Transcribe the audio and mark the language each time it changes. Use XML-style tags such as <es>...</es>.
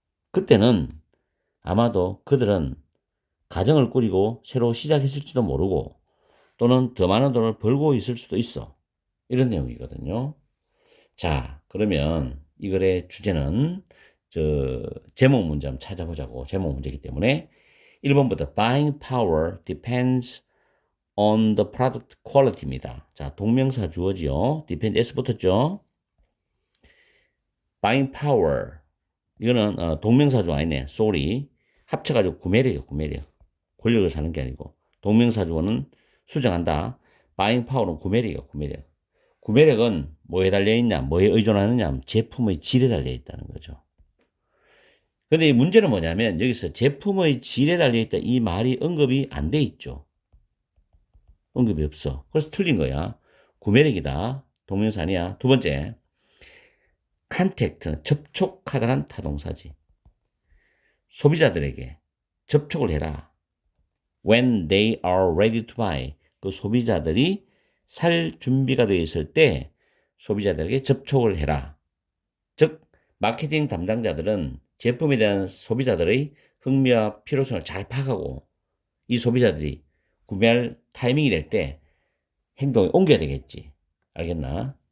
<ko>그때는 아마도 그들은 가정을 꾸리고 새로 시작했을지도 모르고 또는 더 많은 돈을 벌고 있을 수도 있어. 이런 내용이거든요. 자, 그러면 이 글의 주제는 제목 문제 한번 찾아보자고. 제목 문제이기 때문에 1번부터</ko> <en>buying power depends on the product quality입니다.</en> <ko>자, 동명사 주어지요. depend s 붙었죠.</ko> <en>buying power</en> <ko>이거는 동명사주 아니네.</ko> <en>sorry.</en> <ko>합쳐가지고 구매력이에요. 구매력. 권력을 사는 게 아니고 동명사주어는 수정한다.</ko> <en>buying power</en> <ko>는 구매력이에요. 구매력. 구매력은 뭐에 달려있냐, 뭐에 의존하느냐, 제품의 질에 달려있다는 거죠. 근데 이 문제는 뭐냐면 여기서 제품의 질에 달려있다 이 말이 언급이 안 돼 있죠. 언급이 없어. 그래서 틀린 거야. 구매력이다. 동명사 아니야. 두 번째, contact는 접촉하다란 타동사지. 소비자들에게 접촉을 해라.</ko> <en>When they are ready to buy.</en> <ko>그 소비자들이 살 준비가 되어 있을 때 소비자들에게 접촉을 해라. 즉 마케팅 담당자들은 제품에 대한 소비자들의 흥미와 필요성을 잘 파악하고 이 소비자들이 구매할 타이밍이 될 때 행동에 옮겨야 되겠지. 알겠나?</ko>